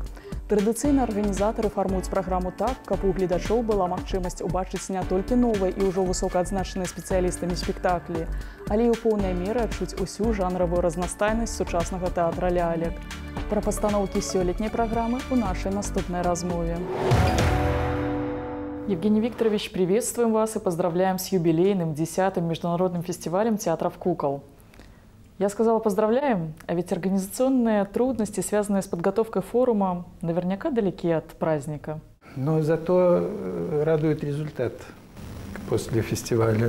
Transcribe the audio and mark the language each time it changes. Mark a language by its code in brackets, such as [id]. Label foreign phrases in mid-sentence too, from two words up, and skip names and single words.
[be] Традыцыйна арганізатары фармуюць праграму так, каб у гледачоў была магчымасць убачыць не толькі новыя і ўжо высокаадзначаныя спецыялістамі спектаклі, але і ў поўнай меры адчуць усю жанравую разнастайнасць сучаснага тэатра лялек. Пра пастаноўкі сёлетняй праграмы ў нашай наступнай размове. [ru] Евгений Викторович, приветствуем вас и поздравляем с юбилейным 10-м международным фестивалем театров кукол. Я сказала поздравляем, а ведь организационные трудности, связанные с подготовкой форума, наверняка далеки от праздника. Но зато радует результат после фестиваля.